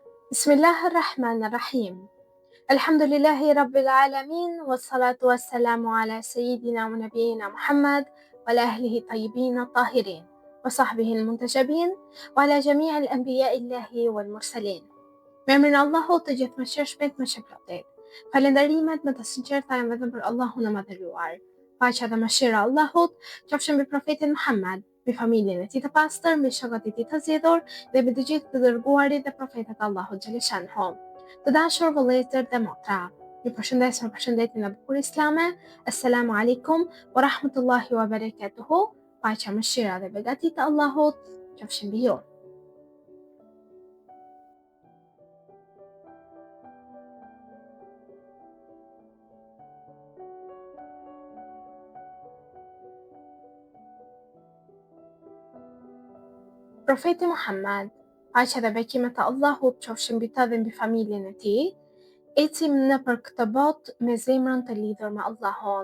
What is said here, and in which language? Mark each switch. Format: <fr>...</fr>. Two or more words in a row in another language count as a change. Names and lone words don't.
<ar>بسم الله الرحمن الرحيم. الحمد لله رب العالمين، والصلاة والسلام على سيدنا ونبينا محمد، وعلى آله الطيبين الطاهرين، وصحبه المنتجبين، وعلى جميع أنبياء الله والمرسلين.</ar> <sq>Me emrin e Allahut të gjithëmshirshmit më shpëtohet. Falënderimet më të sinqerta janë vetëm për Allahun e madhëruar. Paqja dhe mëshira e Allahut qofshin mbi profetin Muhammad, mbi familjen e tij të pastër, mbi shokët e tij të zgjedhur dhe mbi të gjithë të dërguarit dhe profetët e Allahut xhaleshanhu. Të dashur vëllezër dhe motra, ju përshëndes me përshëndetjen e bukur islame.</sq> <ar>السلام عليكم ورحمة الله وبركاته.</ar> <sq>Paqja, mëshira dhe begatit e Allahut qofshin mbi ju. Profeti Muhammad, paqja dhe bekimet e Allahut qofshin mbi të dhe mbi familjen e tij, ecim nëpër këtë botë me zemrën të lidhur me Allahun.</sq>